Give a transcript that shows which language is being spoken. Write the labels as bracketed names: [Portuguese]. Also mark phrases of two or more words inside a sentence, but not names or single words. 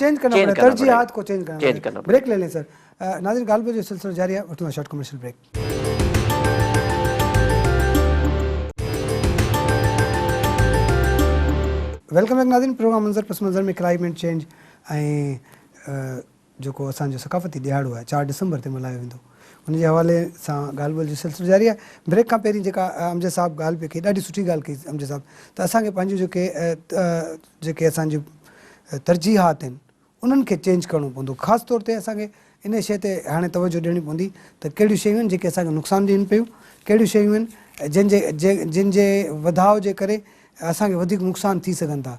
[Urdu] ترجیحات کو چینج کرنا پڑے گا. بریک لے لیں سر. ناظرین، غالب جو سلسلہ جاری ہے، اٹھنا شارٹ کمرشل بریک. ویلکم بیک ناظرین. پروگرام منظر پس منظر میں کلائمیٹ چینج [Sindhi] جو असांजो ثقافتی ॾियारो आहे 4 डिसंबर ते मल्हायो वेंदो, उन जे हवाले सां ॻाल्हि ॿोल जो सिलसिलो जारी आहे. ब्रेक खां पहिरीं जेका अमजद साहब ॻाल्हि पई कई, ॾाढी सुठी ॻाल्हि कई अमजद साहब, त असांखे पंहिंजूं जेके असांजूं तरजीहात आहिनि उन्हनि खे चेंज करिणो पवंदो. ख़ासि तौर ते असांखे इन शइ ते हाणे तवजो ॾियणी पवंदी त कहिड़ियूं शयूं आहिनि जेके असांखे नुक़सान ॾियनि पियूं, कहिड़ियूं शयूं आहिनि जिन जे वधाउ जे करे असांखे वधीक नुक़सान थी सघनि था.